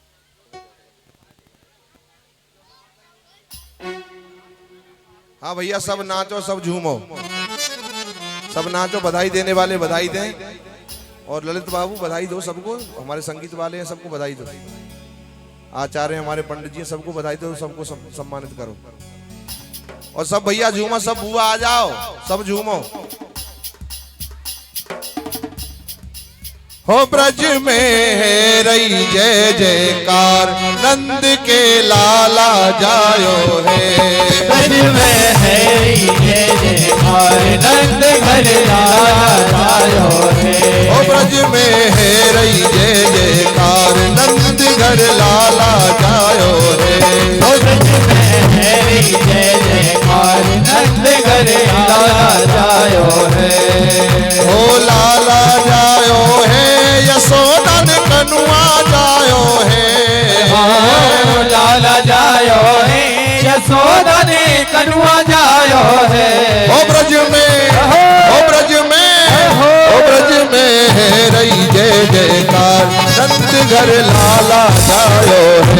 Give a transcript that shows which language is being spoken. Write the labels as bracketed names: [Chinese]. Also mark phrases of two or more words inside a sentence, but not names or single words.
[Hindi] हाँ भैया सब नाचो सब झूमो सब नाचो बधाई देने वाले बधाई दें और ललित बाबू बधाई दो सबको हमारे संगीत वाले हैं सबको बधाई दो आचार्य हमारे पंडित जी सबको बधाई दो सबको सम्मानित करो और सब भैया झूमो सब बुआ आ जाओ सब झूमो। [Braj] हो ब्रज में है रही जय जयकार नंद के लाला जायो है। ब्रज में है रही जय जयकार नंद घर लाला जायो है। हो ब्रज में है रही जय जयकार नंद घर लाला जायो है। हो ब्रज में है रही जय जयकार नंद घर लाला जायो है। हो लाला जायो है यशोदन कनुआ जायो है। लाला जायो है यशोदन कनुआ जायो है। ओ ब्रज में है रही जय जयकार नंद घर लाला जायो है।